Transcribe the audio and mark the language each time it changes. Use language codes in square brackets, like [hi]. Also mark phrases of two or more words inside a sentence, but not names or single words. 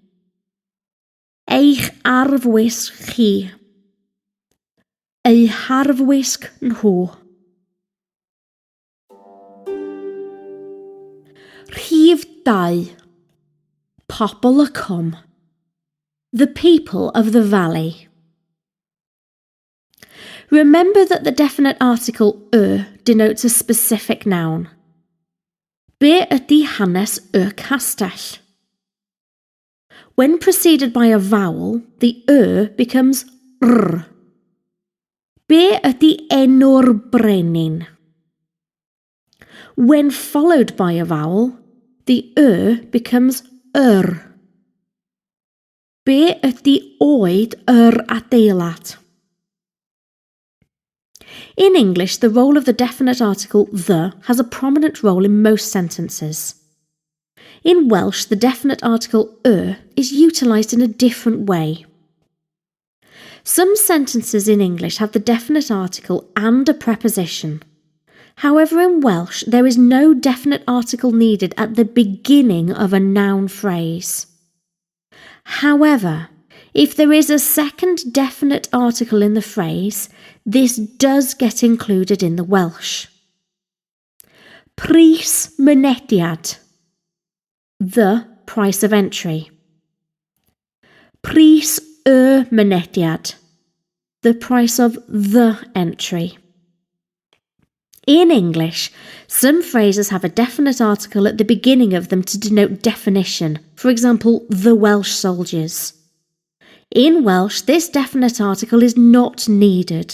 [cy] Eich arfwisg chi. Ei harfwisg nhw. Rhif 2. Pobl y cwm. [en] The people of the valley. Remember that the definite article denotes a specific noun. [cy] Be ydy hanes y castell? [en] When preceded by a vowel, the becomes r. [cy] Be ydy enw'r brenin? [en] When followed by a vowel, the becomes [cy] Be ydy oed adeilad? [en] In English, the role of the definite article the has a prominent role in most sentences. In Welsh, the definite article is utilised in a different way. Some sentences in English have the definite article and a preposition. However, in Welsh, there is no definite article needed at the beginning of a noun phrase. However, if there is a second definite article in the phrase, this does get included in the Welsh. [cy] Pris mynediad. [en] The price of entry. [cy] Pris y mynediad. [en] The price of the entry. In English, some phrases have a definite article at the beginning of them to denote definition. For example, the Welsh soldiers. In Welsh, this definite article is not needed.